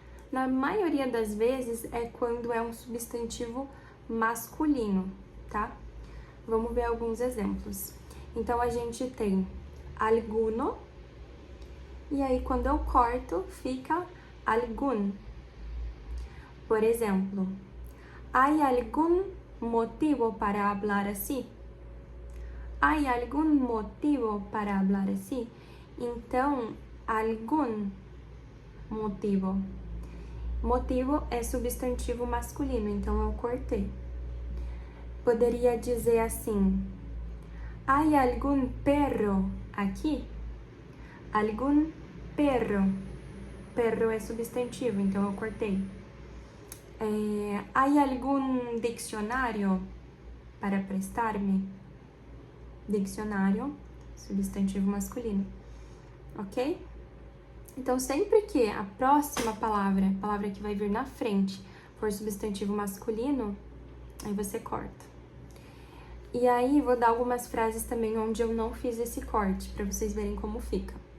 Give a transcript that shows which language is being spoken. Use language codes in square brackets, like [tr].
[pt] Na maioria das vezes é quando é um substantivo masculino, tá? Vamos ver alguns exemplos. Então a gente tem alguno, e aí quando eu corto fica algún. Por exemplo, [es] ¿hay algún motivo para hablar así? ¿Hay algún motivo para hablar así? [pt] Então, algum motivo. Motivo é substantivo masculino, então eu cortei. Poderia dizer assim: [es] ¿hay algún perro aqui? Algún perro. [pt] Perro é substantivo, então eu cortei. [es] ¿Hay algún diccionario para prestar-me? [pt] Diccionário, substantivo masculino, ok? Então, sempre que a próxima palavra, a palavra que vai vir na frente, for substantivo masculino, aí você corta. E aí, vou dar algumas frases também onde eu não fiz esse corte, para vocês verem como fica.